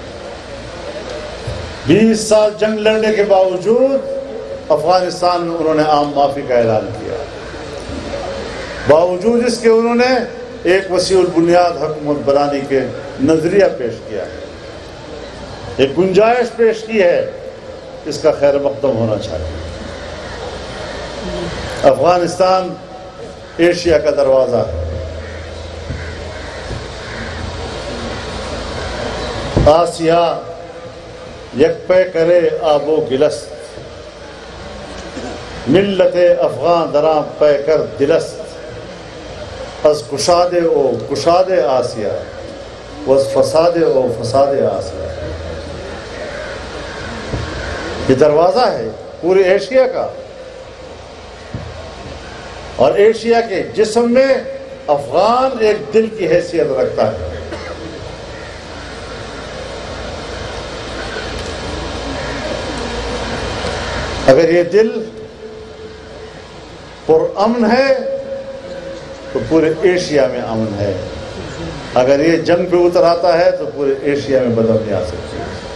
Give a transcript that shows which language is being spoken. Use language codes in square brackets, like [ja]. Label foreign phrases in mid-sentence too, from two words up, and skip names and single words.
[ur] 20 سال جنگ لڑنے کے باوجود افغانستان میں انہوں نے عام معافی کا اعلان کیا، باوجود اس کے انہوں نے ایک وسیع البنیاد حکومت بنانے کے نظریہ پیش کیا ہے، ایک گنجائش پیش کی ہے، اس کا خیر مقدم ہونا چاہیے. افغانستان ایشیا کا دروازہ ہے، [fa] آسیا یک پہ کرے آب و گلست، ملت افغان درام پہ کر دلست، از کشاد او کشاد آسیا وز فساد او فساد آسیا. [ur] یہ دروازہ ہے پورے ایشیا کا، اور ایشیا کے جسم میں افغان ایک دل کی حیثیت رکھتا ہے. اگر یہ دل پر امن ہے تو پورے ایشیا میں امن ہے، اگر یہ جنگ پہ اتر آتا ہے تو پورے ایشیا میں بدامنی آ سکتی ہے.